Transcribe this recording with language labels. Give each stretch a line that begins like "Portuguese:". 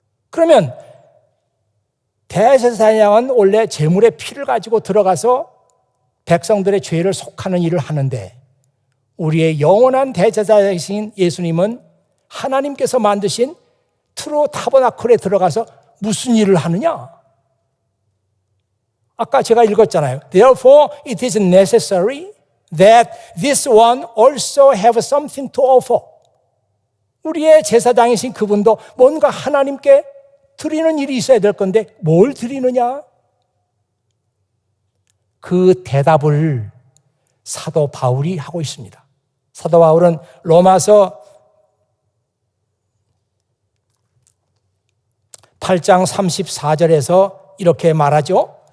Korean: 그러면 대제사장은 원래 제물의 피를 가지고 들어가서 백성들의 죄를 속하는 일을 하는데, 우리의 영원한 대제사장이신 예수님은 하나님께서 만드신 트루 타버나클에 들어가서 무슨 일을 하느냐? 아까 제가 읽었잖아요.
English: Therefore it is necessary that this one also have something to offer.
Korean: 우리의 제사장이신 그분도 뭔가 하나님께 드리는 일이 있어야 될 건데 뭘 드리느냐? 그 대답을 사도 바울이 하고 있습니다. 사도 바울은 로마서 8장 34절에서 이렇게 말하죠.